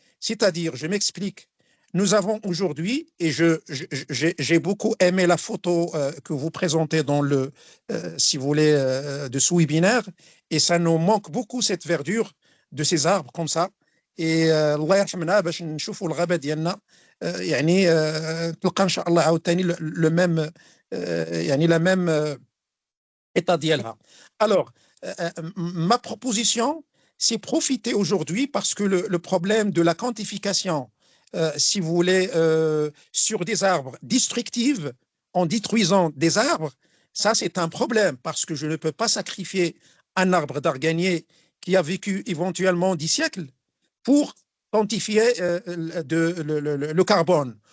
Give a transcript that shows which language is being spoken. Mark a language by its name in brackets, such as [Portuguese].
[French] C'est-à-dire, je m'explique, nous avons aujourd'hui, et j'ai beaucoup aimé la photo que vous présentez dans si vous voulez, de ce webinaire, et ça nous manque beaucoup cette verdure de ces arbres comme ça. [Arabic] Et الله يرحمنا باش نشوفوا الغابة ديالنا يعني تلقى ان شاء الله عاوتاني le même يعني [French] la même état [Arabic] ديالها. [French] Alors ma proposition, c'est profiter aujourd'hui parce que le problème de la quantification, si vous voulez, sur des arbres destructifs, en détruisant des arbres, ça c'est un problème parce que je ne peux pas sacrifier un arbre d'Arganier qui a vécu éventuellement 10 siècles pour quantifier le carbone.